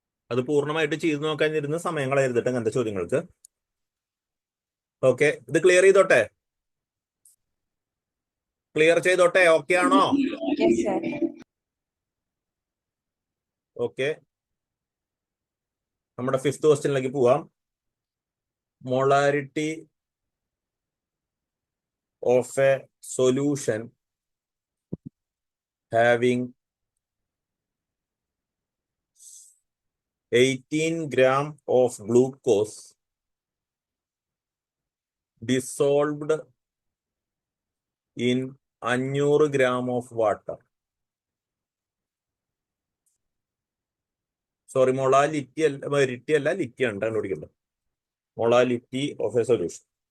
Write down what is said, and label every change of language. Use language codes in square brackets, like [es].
[ml] അത് പൂർണ്ണമായിട്ട് ചെയ്തു നോക്കാനിരുന്ന സമയങ്ങൾ എഴുതിട്ട് അങ്ങനത്തെ ചോദ്യങ്ങൾക്ക്. ഓക്കെ, ഇത് ക്ലിയർ ചെയ്തോട്ടെ? ക്ലിയർ ചെയ്തോട്ടെ? ഓക്കെ ആണോ? [en] Yes, sir. [ml] ഓക്കെ, നമ്മുടെ 5th ക്വസ്റ്റ്യനിലേക്ക് പോവാം. [en] Molarity of a solution having 18 gram of glucose dissolved in 500 gram of water. [ml] Sorry, molality അല്ല, വെരിറ്റി അല്ല, ലിറ്റി ആണ് കണ്ടുപിടിക്കുന്നത്. [en] Molality of a solution.